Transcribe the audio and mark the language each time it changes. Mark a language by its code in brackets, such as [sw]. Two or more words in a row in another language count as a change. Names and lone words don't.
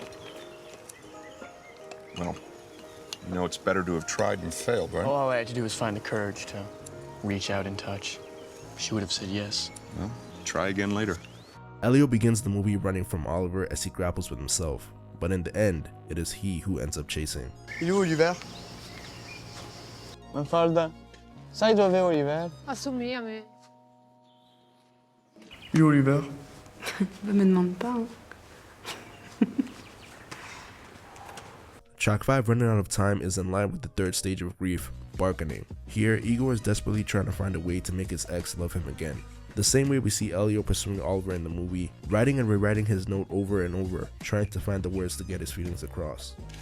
[en] Well, you know it's better to have tried and failed, right? All I had to do was find the courage to reach out and touch. She would have said yes. Well, try again later. Elio begins the movie running from Oliver as he grapples with himself, but in the end, it is he who ends up chasing. [fr] Il est où, Oliver? [it] Mafalda. Sai dove è Oliver? Assommi a me. [fr] Il est où, Oliver? Me demande pas. Hein. [en] Track 5, Running Out of Time, is in line with the third stage of grief, bargaining. Here, Igor is desperately trying to find a way to make his ex love him again. The same way we see Elio pursuing Oliver in the movie, writing and rewriting his note over and over, trying to find the words to get his feelings across.